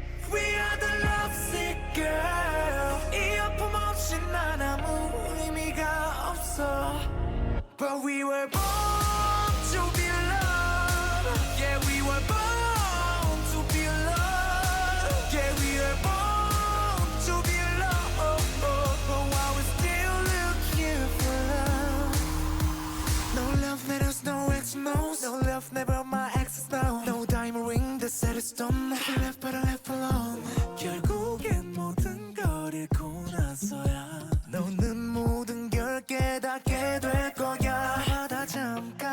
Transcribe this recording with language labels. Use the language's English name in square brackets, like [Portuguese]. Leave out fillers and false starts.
[English] We are the lovesick girl. [Korean] 이 아픔 없이 난 아무 의미가 없어. [English] But we were born to be loved. Yeah, we were born to be loved. Yeah, we were born to be loved. But while we're still looking for love. No love letters, no X-Nos. No love, never my exes now. No diamond ring that said it's done. Never left but I left alone. [Korean] 결국엔 모든 걸 잃고 나서야 너는 모든 걸 깨닫게 될 거야. 다 잠